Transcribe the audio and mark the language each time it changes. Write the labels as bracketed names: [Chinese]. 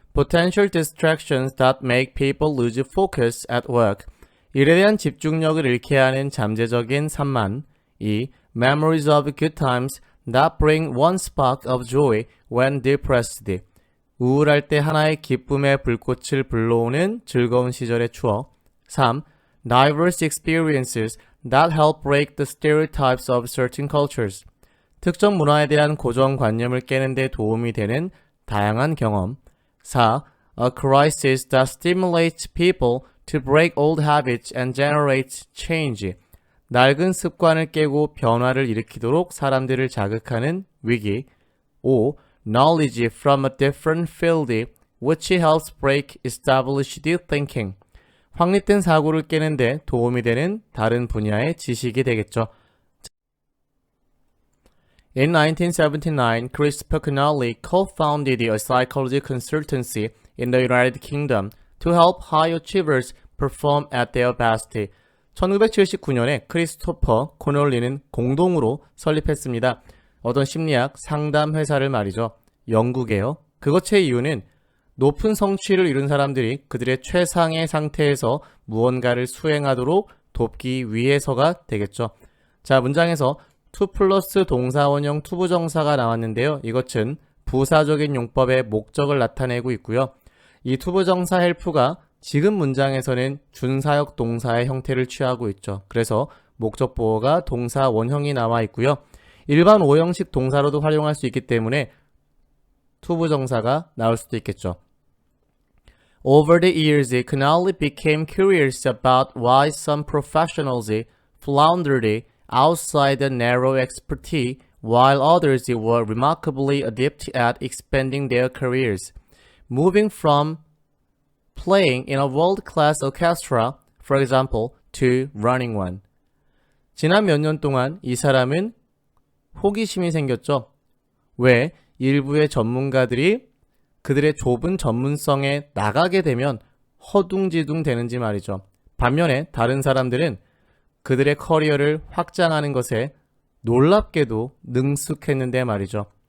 [English] Potential distractions that make people lose focus at work. [Korean] 일에 대한 집중력을 잃게 하는 잠재적인 산만. [English] 2. Memories of good times that bring one spark of joy when depressed. [Korean] 우울할 때 하나의 기쁨의 불꽃을 불러오는 즐거운 시절의 추억. [English] 3. Diverse experiences that help break the stereotypes of certain cultures. [Korean] 특정 문화에 대한 고정관념을 깨는 데 도움이 되는 다양한 경험. [English] 4. A crisis that stimulates people to break old habits and generate change. [Korean] 낡은 습관을 깨고 변화를 일으키도록 사람들을 자극하는 위기. [English] 5. Knowledge from a different field which helps break established thinking. [Korean] 확립된 사고를 깨는 데 도움이 되는 다른 분야의 지식이 되겠죠. [English] In 1979, Christopher Connolly co-founded a psychology consultancy in the United Kingdom to help high achievers perform at their best. [Korean] 1979년에 크리스토퍼 코널리는 공동으로 설립했습니다. 어떤 심리학 상담 회사를 말이죠. 영국에요. 그것의 이유는 높은 성취를 이룬 사람들이 그들의 최상의 상태에서 무언가를 수행하도록 돕기 위해서가 되겠죠. 자, 문장에서 to 플러스 동사원형 투부정사가 나왔는데요. 이것은 부사적인 용법의 목적을 나타내고 있고요. 이 투부정사 help가 지금 문장에서는 준사역 동사의 형태를 취하고 있죠. 그래서 목적 보어가 동사 원형이 나와 있고요. 일반 오형식 동사로도 활용할 수 있기 때문에 투부정사가 나올 수도 있겠죠. [English] Over the years, Connolly became curious about why some professionals floundered outside the narrow expertise, while others were remarkably adept at expanding their careers, moving from playing in a world-class orchestra, for example, to running one. [Korean] 지난 몇 년 동안 이 사람은 호기심이 생겼죠. 왜? 일부의 전문가들이 그들의 좁은 전문성에 나가게 되면 허둥지둥 되는지 말이죠. 반면에 다른 사람들은 그들의 커리어를 확장하는 것에 놀랍게도 능숙했는데 말이죠.